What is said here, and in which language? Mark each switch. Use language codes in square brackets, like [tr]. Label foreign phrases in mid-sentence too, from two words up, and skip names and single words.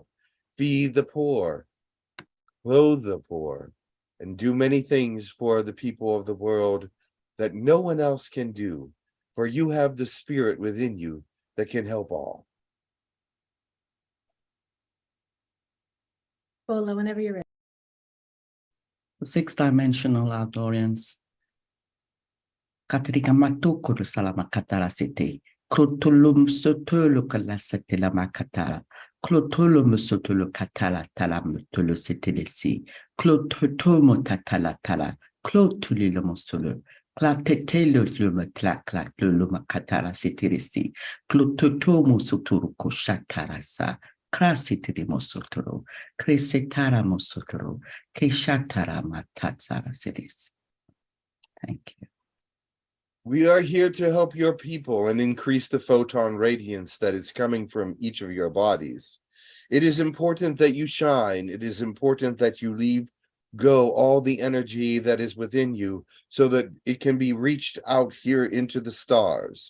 [en] Feed the poor, clothe the poor, and do many things for the people of the world that no one else can do, for you have the spirit within you that can help all. Bola, whenever you're ready. Six-dimensional audience. Katrika matukuru salama katara sete. Krotulum sotulu kalasete la makatara. Klotulum sotulu katala talamutulu setelesi. Klototomo tatala tala. Klotulilo solo. Klatetelo luma klak luma katara setelesi. Klototomo soturu koshatarasa. Krasitiri mosotoro. Kresetara mosotoro. Keshatara matatsara setes. Thank you. We are here to help your people and increase the photon radiance that is coming from each of your bodies. It is important that you shine. It is important that you leave go all the energy that is within you so that it can be reached out here into the stars.